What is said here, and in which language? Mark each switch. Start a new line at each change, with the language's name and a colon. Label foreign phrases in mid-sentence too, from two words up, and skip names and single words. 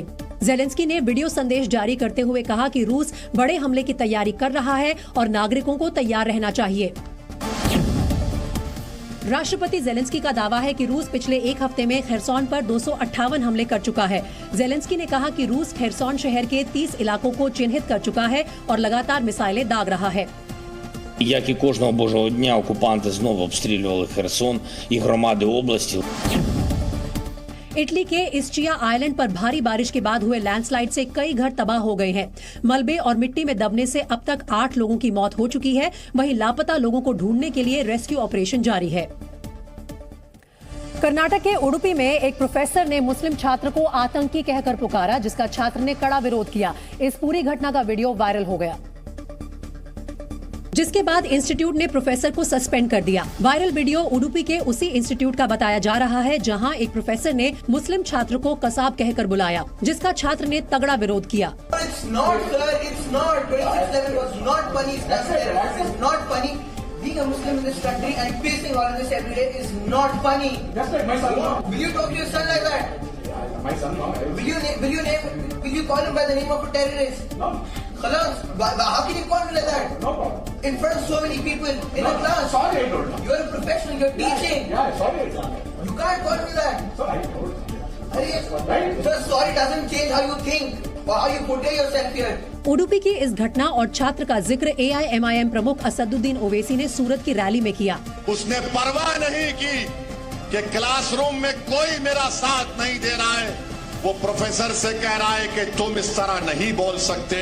Hindi: जेलेंस्की ने वीडियो संदेश जारी करते हुए कहा कि रूस बड़े हमले की तैयारी कर रहा है और नागरिकों को तैयार रहना चाहिए। राष्ट्रपति जेलेंस्की का दावा है कि रूस पिछले एक हफ्ते में खेरसोन पर 258 हमले कर चुका है। जेलेंस्की ने कहा कि रूस खेरसोन शहर के 30 इलाकों को चिन्हित कर चुका है और लगातार मिसाइलें दाग रहा है।
Ukrainian: Як і кожного божого дня, окупанти знову обстрілювали Херсон і громади області.
Hindi: इटली के इस्चिया आइलैंड पर भारी बारिश के बाद हुए लैंडस्लाइड से कई घर तबाह हो गए हैं। मलबे और मिट्टी में दबने से अब तक 8 लोगों की मौत हो चुकी है। वहीं लापता लोगों को ढूंढने के लिए
English: rescue operation
Hindi: जारी है। कर्नाटक के उडुपी में एक प्रोफेसर ने मुस्लिम छात्र को आतंकी कहकर पुकारा, जिसका छात्र ने कड़ा विरोध किया। इस पूरी घटना का वीडियो वायरल हो गया, जिसके बाद इंस्टीट्यूट ने प्रोफेसर को सस्पेंड कर दिया। वायरल वीडियो उडुपी के उसी इंस्टीट्यूट का बताया जा रहा है, जहां एक प्रोफेसर ने मुस्लिम छात्र को कसाब कहकर बुलाया, जिसका छात्र ने तगड़ा विरोध किया।
English: Being a Muslim in this country and facing all of this every day is not funny. Just like my son. Will you talk to your son like that? My son, no. Will you call him by the name of a terrorist? No. Khalas. How can you call me like that? No problem. In front of so many people in a class. Sorry, I told you. You're a professional. You're teaching. Yeah, sorry, I told you. You can't call me that. Sorry, I told you. So sorry doesn't change how you think or how you portray yourself here.
Hindi: उडुपी की इस घटना और छात्र का जिक्र AIMIM प्रमुख असदुद्दीन ओवैसी ने सूरत की रैली में किया। उसने परवाह नहीं की कि क्लासरूम में कोई मेरा साथ नहीं दे रहा है। वो प्रोफेसर से कह रहा है कि तुम इस तरह नहीं बोल सकते।